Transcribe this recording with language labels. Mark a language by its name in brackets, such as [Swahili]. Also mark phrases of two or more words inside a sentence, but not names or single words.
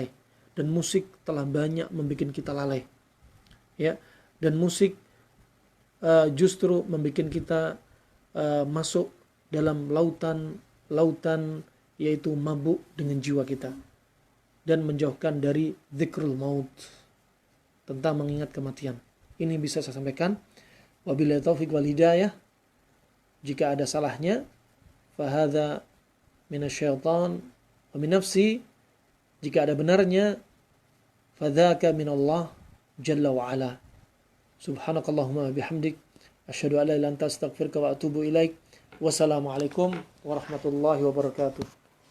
[Indonesian] Dan musik telah banyak membuat kita lalai. Ya, dan musik justru membuat kita masuk dalam lautan yaitu mabuk dengan jiwa kita. Dan menjauhkan dari [Arabic] ذكر الموت. [Indonesian] Tentang mengingat kematian. Ini bisa saya sampaikan. [Arabic] وبالله التوفيق والهداية. [Indonesian] Jika ada salahnya, [Arabic] فهذا من الشيطان ومن نفسي. [Indonesian] Jika ada benarnya, [Arabic] فذاك من الله جل وعلا. سبحانك اللهم وبحمدك أشهد أن لا إله إلا أنت أستغفرك وأتوب إليك. والسلام عليكم ورحمة الله وبركاته.